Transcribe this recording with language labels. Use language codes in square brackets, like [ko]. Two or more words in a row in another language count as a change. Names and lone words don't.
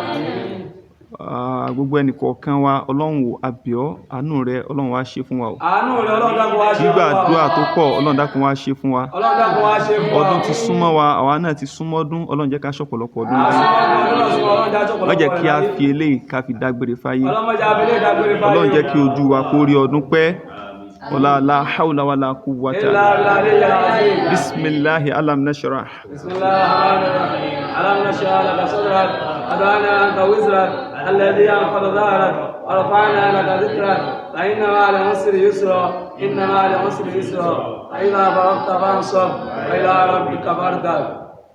[yo] gbogbo ẹnìkọ̀ọ̀kan wa ọlọ́run wò àbíọ́ àánú rẹ ọlọ́run wá ṣe fún wa àánú rẹ ọlọ́run dákun wá ṣe fún wa gbígbàdúà tó pọ̀ ọlọ́run dákun wá ṣe fún wa ọlọ́run dákun wá ṣe fún wa ọdún ti súnmọ́ wa àwa náà ti súnmọ́ ọdún ọlọ́run jẹ́ ká ṣọ̀pọ̀lọpọ̀ ọdún má jẹ́ kí a fi eléyìí ká fi dágbére fáyé ọlọ́run ọlọ́run jẹ́ kí ojú wa kó rí ọdún pẹ́ [ar] ولا لا حول ولا قوة بسم الله ألم نشرح ألم نشرح لك صدرك وضعنا عنك وزرك الذي أنقض ظهرك ورفعنا لك ذكرك فإن مع العسر يسرا إن مع العسر يسرا فإذا فرغت فانصب وإلى ربك فارغب